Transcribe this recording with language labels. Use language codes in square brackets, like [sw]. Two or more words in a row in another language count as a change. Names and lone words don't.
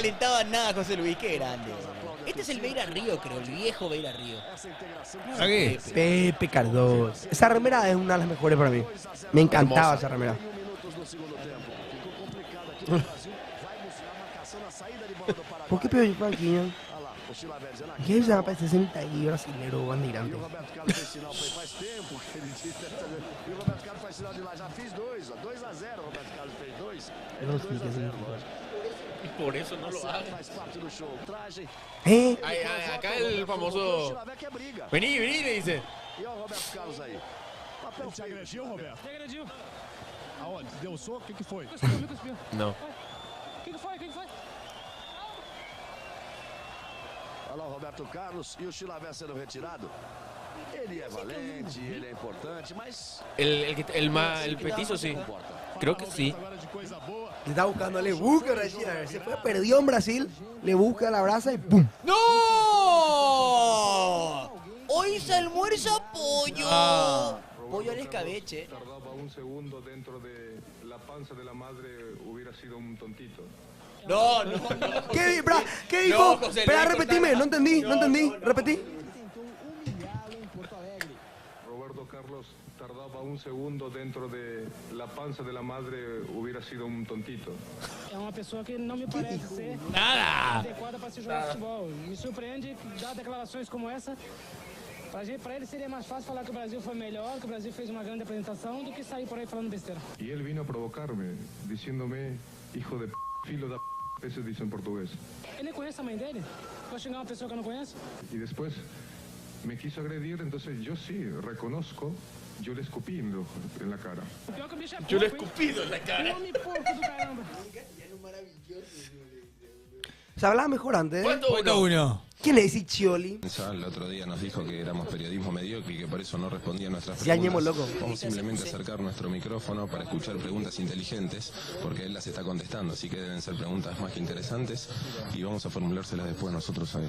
[es] No le calentaba nada a José Luis, qué grande. Este es el Beira Río, creo, el viejo Beira Río. ¿Qué? Pepe Cardoso. Esa remera es una de las mejores para mí. Me encantaba esa remera. ¿Por qué pegó Franquinho? ¿Qué se llama para ese sentadillo brasileiro bandeirante? [pt] Eu não sei o que significa. [es] Y por eso no lo hagan. ¿Eh? Acá el famoso. Vení, vení, le dice. [pt] Ele te agrediu, Roberto? Te agrediu. Aonde? Deu um soco? O que foi? [es] No. [pt] O que foi? Olha lá o Roberto Carlos e o Chilaver sendo retirado. Ele é valente, ele é importante, mas... [es] El petizo sí. Creo que sí. Le está buscando, le busca a Chilaver. Se fue, perdió en Brasil, le busca, la abraza y ¡pum! ¡No! Hoy se almuerza pollo. Pollo al escabeche. Tardaba un segundo dentro de la panza de la madre, hubiera sido un tontito. No. ¿Qué dijo? No, José, Espera, no, repetime, no entendí. Repetí. Roberto Carlos tardaba un segundo dentro de la panza de la madre, hubiera sido un tontito. [pt] É uma pessoa que não me parece ser [es] Nada. [pt] adequada para se jogar futebol. Me surpreende dar declarações como essa. Para ele seria mais fácil falar que o Brasil foi melhor, que o Brasil fez uma grande apresentação, do que sair por aí falando besteira. [es] Y él vino a provocarme, diciéndome, hijo de filo da eso dice en portugués. [pt] Ele nem conhece a mãe dele? Vou xingar uma pessoa que eu não conheço? [es] Y después me quiso agredir, entonces yo sí, reconozco, yo le escupí en la cara. [pt] O pior que o bicho é [es] Yo le he [pt] porco, hein? [es] escupido en la cara. [pt] Homem porco do caramba. [es] Se hablaba mejor antes. Puesto uno. ¿Quién es Iccioli? El otro día nos dijo que éramos periodismo mediocre y que por eso no respondía a nuestras Sí, añemos, preguntas. loco. Vamos simplemente a acercar nuestro micrófono para escuchar preguntas inteligentes, porque él las está contestando, así que deben ser preguntas más que interesantes y vamos a formulárselas después nosotros a él.